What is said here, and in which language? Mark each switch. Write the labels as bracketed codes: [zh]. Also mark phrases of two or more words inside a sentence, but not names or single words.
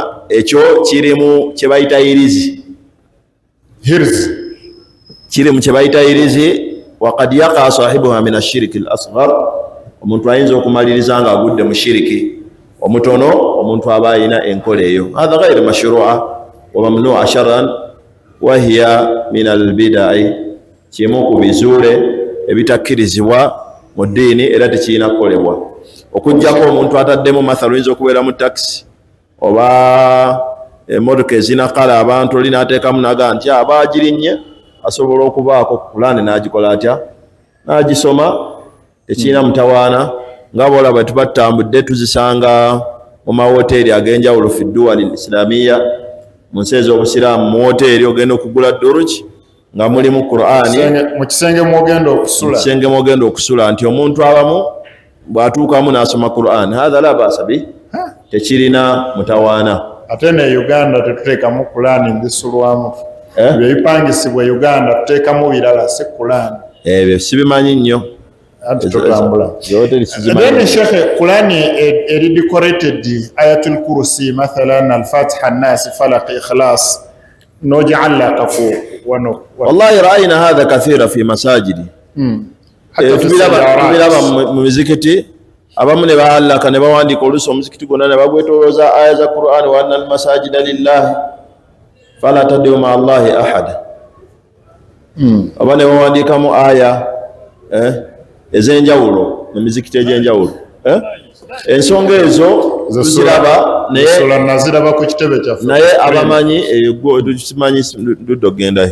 [lg] Ekyo kirimu kye bayita irizi, kiri mu kye bayita irizi. [ar] وقد يقع صاحبها من الشرك الأصغر, [lg] omuntu ayinza okumaliriza nga agudde mu shiriki omutono, omuntu aba ayina enkola eyo. [ar] هذا غير مشروع وممنوع شرعا وهي من البدع, [lg] kimu ku bizuule ebitakkirizibwa mu ddiini era tekirina kukolebwa. Okuggyako omuntu ataddemu mathalu, oyinza okubeera mu takisi oba emmotoka ezinakala abantu, oli n'ateekamu naga nti aba agirinnye, asobola okubaako Qur'ani n'agikola atya, n'agisoma. Tekirina mutawaana. Nga boolaba tubatambudde tuzisanga mu mawoteeri ag'enjawulo [ar] في الدول الإسلامية, [lg] mu nsi ez'obusiraamu. Mu woteeri ogenda okugula duruki nga mulimu Qur'ani, mu kisenge mwogenda okusula, nti omuntu abamu bw'atuukamu n'asoma Qur'ani. [ar] هذا لا بأس به, [lg] tekirina mutawaana. Ate ne Uganda tetuteekamu Qur'ani mbisulwamu. Byebipangisibwa Uganda tuteekamu birala si Quran. Ebyo sibimanyi nnyo. Anti tutambula. Then Sheikh, Quran eri decorated Ayatul Kursi mathalan al-Fatiha an-Nas Falaq Ikhlas [ar] نجعل لك والله رأينا هذا كثيرا في مساجد. [lg] tubiraba mu mizikiti abamu ne baallaka ne bawandiika oluusi omuzikiti gwonna ne bagwetolooza aya za Qur'an [ar] وأن المساجد لله فلا تدعوا مع الله أحدا. [lg] Aba ne bawandiikamu aya ez'enjawulo mu mizikiti egy'enjawulo. Ensonga ezo tuziraba naye abamanyi tukimanyi tudogendayo.